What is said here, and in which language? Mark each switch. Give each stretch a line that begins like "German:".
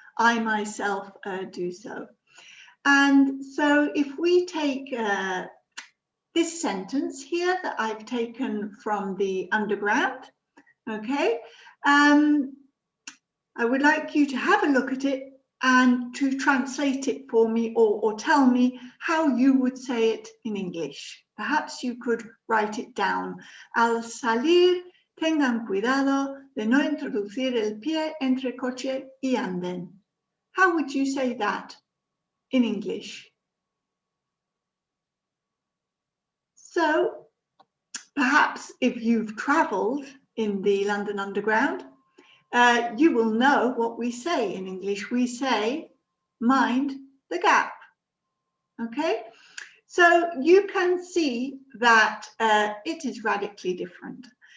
English: I myself do so. And so if we take this sentence here that I've taken from the Underground, okay, I would like you to have a look at it and to translate it for me, or tell me how you would say it in English. Perhaps you could write it down.
Spanish: Al salir, tengan cuidado de no introducir el pie entre coche y anden.
English: How would you say that in English? So perhaps if you've traveled in the London Underground, you will know what we say in English. We say, mind the gap. Okay, so you can see that it is radically different.